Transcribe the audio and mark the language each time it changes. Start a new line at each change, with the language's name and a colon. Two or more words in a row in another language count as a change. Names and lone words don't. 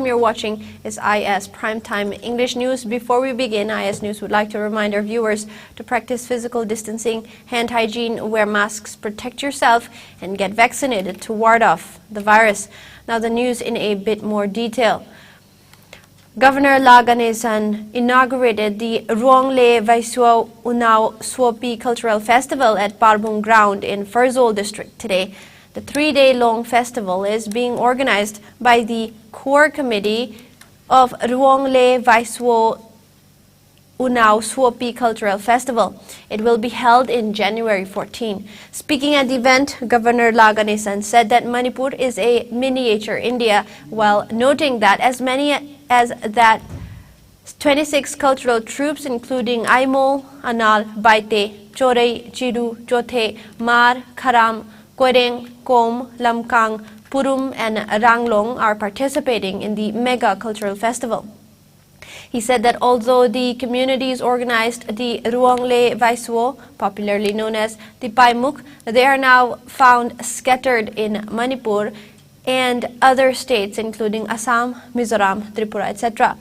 English: You're watching is IS Primetime English News. Before we begin, IS News would like to remind our viewers to practice physical distancing, hand hygiene, wear masks, protect yourself, and get vaccinated to ward off the virus. Now the news in a bit more detail. Governor Laganesan inaugurated the Rongle Vaisuo Unau Suopi Cultural Festival at Parbung Ground in Farzol District today. The 3-day-long festival is being organized by the core committee of Rongle Vaisuo Unau Suopi Cultural Festival. It will be held in January 14. Speaking at the event, Governor Laganesan said that Manipur is a miniature India, while noting that as many as 26 cultural troops including Aimol, Anal, Baite, Chorei, Chiru, Jothe, Mar, Kharam, Koireng, Kom, Lamkang, Purum and Ranglong are participating in the mega cultural festival. He said that although the communities organized the Rongle Vaisuo, popularly known as the Paimuk, they are now found scattered in Manipur and other states including Assam, Mizoram, Tripura, etc.